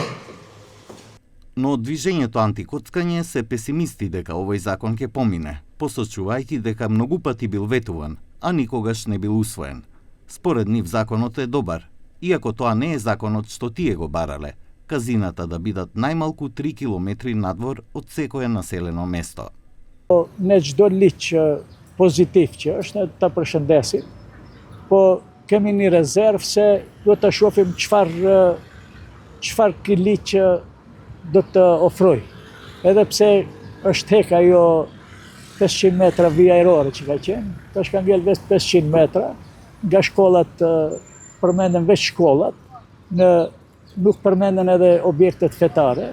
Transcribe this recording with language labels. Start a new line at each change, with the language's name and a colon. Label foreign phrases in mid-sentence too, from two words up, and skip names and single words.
Macedonian: Но од движењето антикоцкање се песимисти дека овој закон ќе помине, посочувајќи дека многу пати бил ветуван, а никогаш не бил усвоен. Според нив законот е добар, иако тоа не е законот што тие го барале, казината да бидат најмалку 3 километри надвор од секое населено место.
Albanian: Не çdo liq pozitiv që është, ne ta përshëndesim, po kemi një rezervë se do ta shohim çfarë ky liq do të ofroj. Edhe pse është tek ajo 500 metra vija aerore që ka qenë, tash ka ngel vetë 500 metra, nga shkollat përmenden veç shkollat, nuk përmenden edhe objektet fetare.